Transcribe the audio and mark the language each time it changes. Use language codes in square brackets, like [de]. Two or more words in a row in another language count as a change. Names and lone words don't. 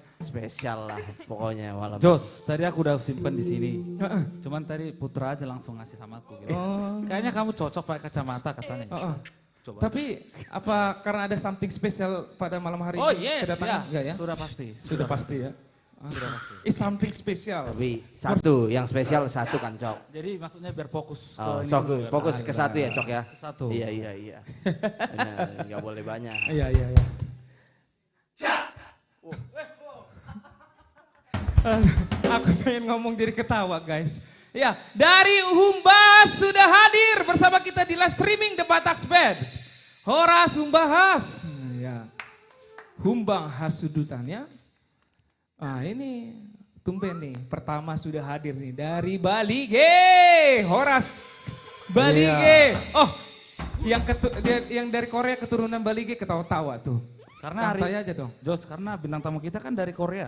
[id] Spesial lah pokoknya malam. Jos, tadi aku udah simpen di sini. Cuman tadi Putra aja langsung ngasih sama aku gitu. Kayaknya kamu cocok pakai kacamata katanya. Coba. Tapi apa karena ada [en] something spesial [id] pada malam hari Oh ini? yes, Kedatangan? ya. Ya? Sudah pasti. Sudah pasti ya. Sudah pasti. [en] It's something spesial. [id] Tapi satu, yang spesial satu kan Cok. Jadi maksudnya biar fokus ke ini Sok, dulu ya. fokus ke satu ya Cok ya. Satu. Iya. Benar, nggak boleh banyak. Iya. Aku pengen ngomong jadi ketawa guys. Ya, dari Humbahas sudah hadir bersama kita di [en] live streaming [id] The Bataks Band. Horas Humbahas. Ya. Humbahas Sudutan ya. Ah ini tumben nih, pertama sudah hadir nih dari Bali G. Horas Bali G. Oh, yang dari Korea keturunan Bali G ketawa-tawa tuh. Karena santai aja dong. Jos, karena bintang tamu kita kan dari Korea.